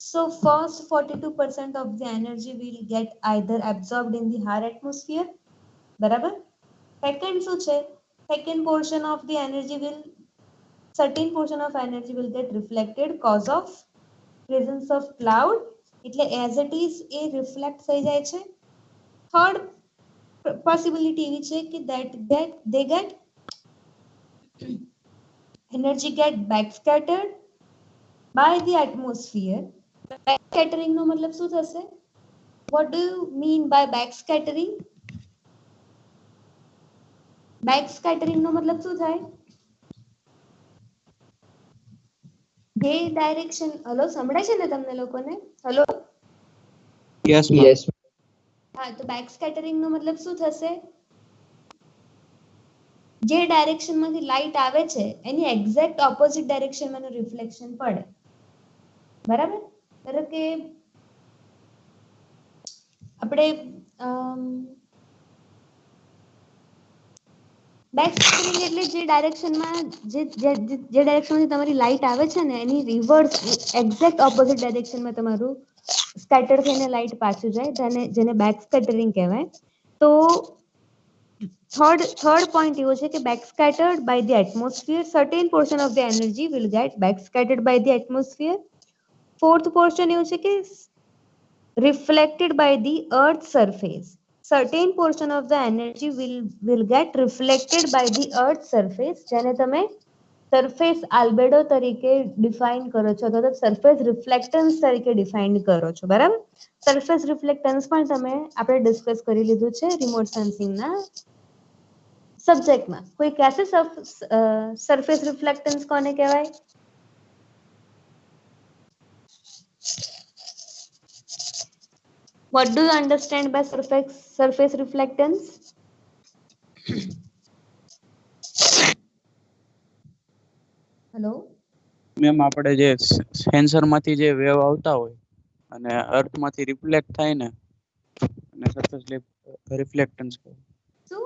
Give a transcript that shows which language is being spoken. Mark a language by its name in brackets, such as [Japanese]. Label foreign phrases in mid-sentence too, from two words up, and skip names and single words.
[English] So first 42% of the energy will get either absorbed in the higher atmosphere, બરાબર. [Gujarati] Second શું છે? [English] Second portion of the energy will, certain portion of energy will get reflected cause of presence of cloud. [Gujarati] એટલે [English] as it is [Gujarati] એ reflect થઈ જાય છે. [English] Third possibility [Gujarati] એવી છે કે [English] they get energy get backscattered by the atmosphere. [Gujarati] Backscattering નો મતલબ શું થશે? [English] What do you mean by backscattering? [Gujarati] Backscattering નો મતલબ શું થાય? જે ડાયરેક્શન, હલો સંભળાય છે ને તમને લોકોને? હલો, [English] Yes, ma'am. Yes. [Gujarati] હા, તો backscattering નો મતલબ શું થશે? જે ડાયરેક્શન માંથી લાઈટ આવે છે એની [English] exact opposite directionમાં [Gujarati] એનું રિફ્લેક્શન પડે, બરાબર. ધારો કે આપણે બેકસ્કેટરિંગ એટલે જે ડાયરેક્શનમાં જે ડાયરેક્શનમાંથી તમારી લાઈટ આવે છે ને એની [English] reverse exact opposite directionમાં [Gujarati] તમારું સ્કેટર થઈને લાઈટ પાછું જાય, જેને બેકસ્કેટરિંગ કહેવાય. તો થર્ડ પોઈન્ટ એવો છે કે [English] backscattered by the atmosphere, certain portion of the energy will get backscattered by the atmosphere. Fourth portion [Gujarati] એવું છે કે [English] reflected by the earth surface, certain portion of the energy will get reflected by the earth surface, [Gujarati] જેને તમે [English] surface albedo [Gujarati] તરીકે ડિફાઇન કરો છો અથવા તો [English] surface reflectance [Gujarati] તરીકે ડિફાઇન કરો છો, બરાબર. [English] surface reflectance [Gujarati] પણ તમે આપણે ડિસ્કસ કરી લીધું છે [English] remote sensingના [Gujarati] સબ્જેક્ટમાં. કોઈ કહેશે [English] surface reflectance [Gujarati] કોને કહેવાય? [English] What do you understand by surface reflectance? [Gujarati] હેલો મેમ, આપણે જે સેન્સર માંથી જે વેવ આવતા હોય અને અર્થ માંથી રિફ્લેક્ટ થાય ને, અને [English] surface reflectance [Gujarati] કહે. શું